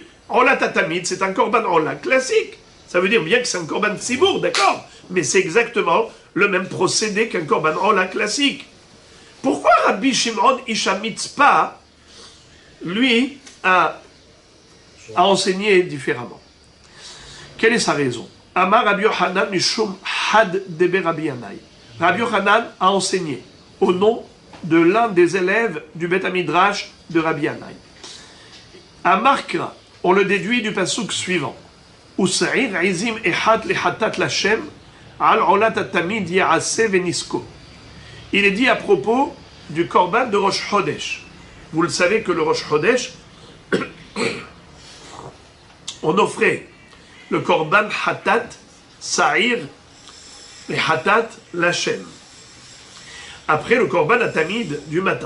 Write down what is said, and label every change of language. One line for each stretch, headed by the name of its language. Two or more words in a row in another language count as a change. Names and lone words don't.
Hebrew: עולת התמיד,
French: c'est un
Hebrew: קרבן עולה
French: classique. Ça veut dire bien que c'est un
Hebrew: קרבן ציבור,
French: d'accord? Mais c'est exactement le même procédé qu'un
Hebrew: קרבן עולה
French: classique. Pourquoi Rabbi Shimon Isha Mitzpah, lui, a enseigné différemment? Quelle est sa raison?
Aramaic: אמר רבי יוחנן משום חד דבי רבי ינאי.
French: Rabbi Yochanan a enseigné au nom de l'un des élèves du
Hebrew: בית מדרש
French: de Rabbi Yanai.
Aramaic: אמר קרא,
French: on le déduit du pasuk suivant.
Hebrew: ושעיר עזים אחת לחטאת לה' על עולת התמיד יעשה ונסכו.
French: Il est dit à propos du Korban de
Hebrew: ראש חודש.
French: Vous le savez que le
Hebrew: ראש חודש,
French: on offrait le
Hebrew: קרבן חטאת,
French: Sa'ir, et Hatat, Lachem. Après le
Hebrew: קרבן התמיד
French: du matin.